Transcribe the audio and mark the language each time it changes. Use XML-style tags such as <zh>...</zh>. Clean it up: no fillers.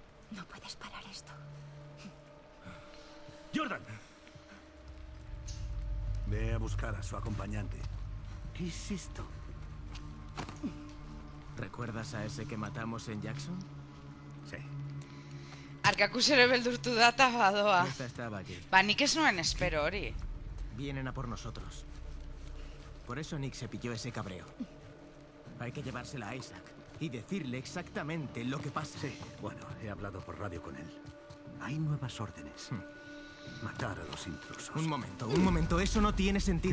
<es>No puedes parar esto. ¡Jordan! Ve a buscar a su acompañante. ¿Qué es esto? ¿Recuerdas a ese que matamos en Jackson? Sí.</es> <eu>Arkakuso ere beldurtu da eta badoa.</eu> <es>Esta estaba allí.</es> <eu>Ba, nik ez nuen espero hori.</eu> <es>Vienen a por nosotros. Por eso Nick se pilló ese cabreo. Hay que llevársela a Isaac y decirle exactamente lo que pasa. Sí, bueno, he hablado por radio con él. Hay nuevas órdenes. Matar a los intrusos. Un momento, eso no tiene sentido.</es>